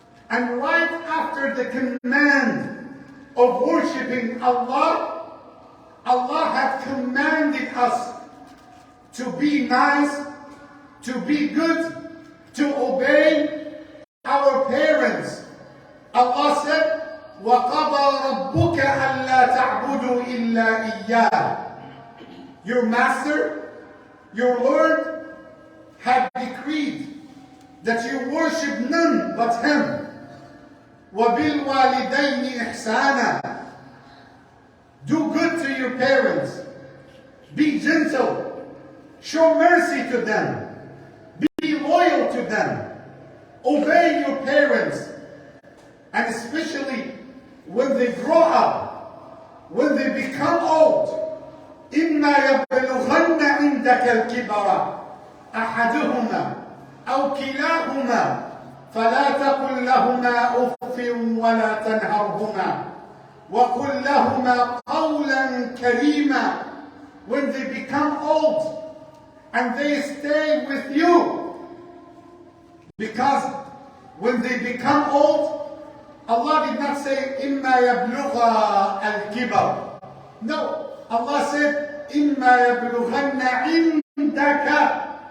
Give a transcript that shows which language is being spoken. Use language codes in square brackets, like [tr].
[en] And right after the command of worshiping Allah, Allah had commanded us to be nice, to be good, to obey our parents. Allah said, [ar] وَقَضَى رَبُّكَ أَلَّا تَعْبُدُوا إِلَّا إِيَّاهُ. [en] Your master, your Lord, had decreed that you worship none but Him. [ar] وَبِالْوَالِدَيْنِ إِحْسَانًا. [en] Do good to your parents. Be gentle. Show mercy to them. Be loyal to them. Obey your parents. And especially when they grow up, when they become old. [ar] إِمَّا يَبْلُغَنَّ عِنْدَكَ الْكِبَرَ أَحَدُهُمَا أَوْ كِلَاهُمَا فلا تقل لهما أف ولا تنهرهما وقل لهما قولا كريما. [en] When they become old and they stay with you, because when they become old, Allah did not say [ar] إما يبلغ الكبر. [en] No, Allah said [ar] إما يبلغن عندك.